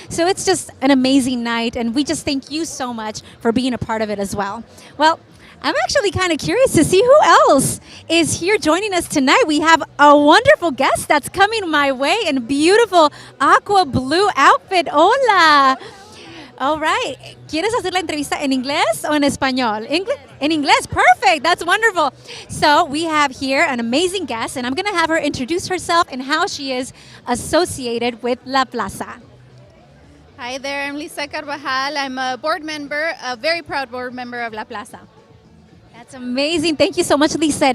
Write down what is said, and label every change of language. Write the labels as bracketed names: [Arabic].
[English] So it's just an amazing night, and we just thank you so much for being a part of it as well. Well, I'm actually kind of curious to see who else is here joining us tonight. We have a wonderful guest that's coming my way in a beautiful aqua blue outfit. Hola. All right. [Spanish] ¿Quieres hacer la entrevista en inglés o en español? En inglés. [English] Perfect. That's wonderful. So we have here an amazing guest, and I'm going to have her introduce herself and how she is associated with La Plaza. Hi there, I'm Lisa Carvajal. I'm a board member, a very proud board member of La Plaza. That's amazing. Thank you so much, Lisa.